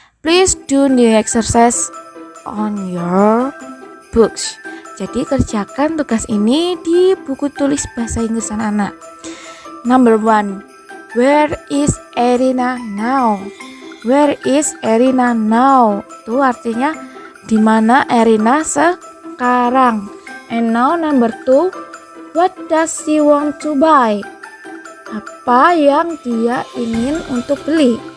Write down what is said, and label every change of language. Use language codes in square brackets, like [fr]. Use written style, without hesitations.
[en] Please do the exercise on your books. [id] Jadi kerjakan tugas ini di buku tulis bahasa Inggris anak-anak. [en] Number 1. Where is Erina now? [id] Where is Erina now? Itu artinya di mana Erina sekarang. [en] And now number 2. What does she want to buy? [id] Apa yang dia ingin untuk beli?